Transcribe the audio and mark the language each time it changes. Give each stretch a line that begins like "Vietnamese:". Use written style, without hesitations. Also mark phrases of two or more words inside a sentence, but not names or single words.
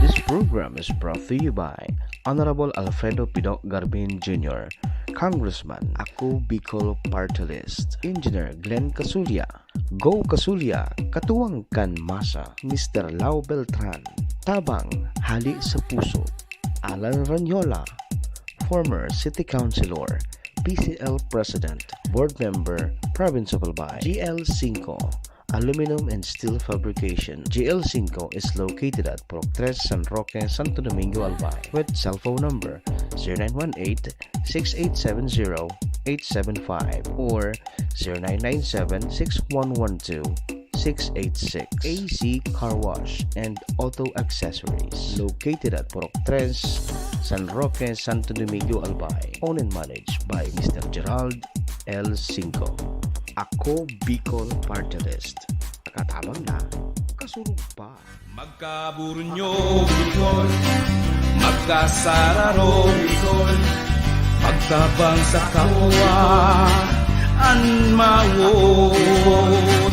English: program is brought to you by Honorable Alfredo Pidok Garbin Jr., Congressman, Ako Bicol Party List, Engineer Glenn Casulia, Go Casulia, Katuwang Kan Masa, Mr. Lau Beltran, Tabang, Hali sa Puso, Alan Ranyola, former City Councilor, PCL President, Board Member, Province of Albay, GL5, Aluminum and Steel Fabrication. GL5 is located at Purok 3, San Roque, Santo Domingo, Albay, with cell phone number 0918-6870-875 or 0997-6112-686. AC Car Wash and Auto Accessories, located at Purok 3, San Roque, Santo Domingo, Albay, owned and managed by Mr. Gerald L. Cinco. Ako Bicol Party List.
Bikol: Katabang na, kasurog pa. Magkaburunyo Bicol, magkasararo Bicol, magtabang sa kapwa anmawot.